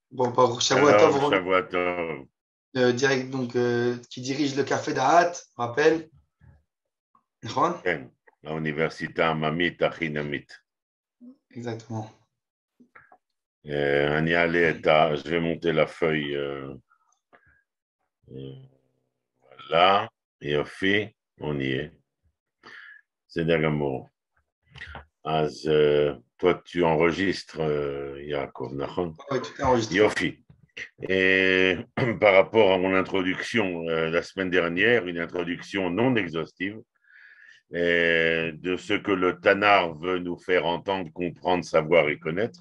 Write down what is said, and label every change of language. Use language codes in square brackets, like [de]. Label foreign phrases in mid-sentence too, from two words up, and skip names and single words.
[fr] Bon, par Shalom, Shavuotov, Shavuot direct, donc, qui dirige le café d'Ahat, rappelle. [he] נכון? כן, האוניברסיטה העממית החינמית. [fr] Exactement. Je vais monter la feuille là, יופי, on y est. [he] בסדר גמור. אז [fr] toi, tu enregistres, [he] Yaakov, נכון? [fr] Oui, tout est enregistré. Yofi. Et par rapport à mon introduction la semaine dernière, une introduction non exhaustive, de ce que le Tanar veut nous faire entendre, comprendre, savoir et connaître.